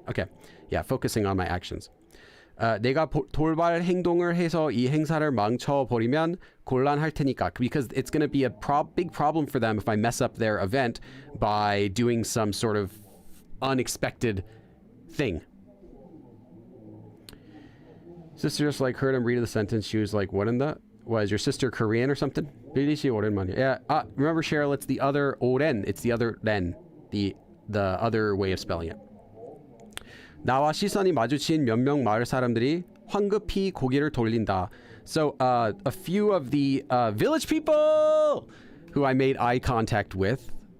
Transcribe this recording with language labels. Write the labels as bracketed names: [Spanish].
[English] Okay, yeah, focusing on my actions. [Korean] 내가 돌발 행동을 해서 이 행사를 망쳐버리면 곤란할 테니까, [English] because it's going to be a big problem for them if I mess up their event by doing some sort of unexpected thing. Sister just like heard him read the sentence. She was like, what in the? Was your sister Korean or something? Yeah. Remember, Cheryl, it's the other oren. It's the other ren. The other way of spelling it. [Korean] 나와 시선이 마주친 몇 명 마을 사람들이 황급히 고개를 돌린다. [English] So a few of the village people who I made eye contact with.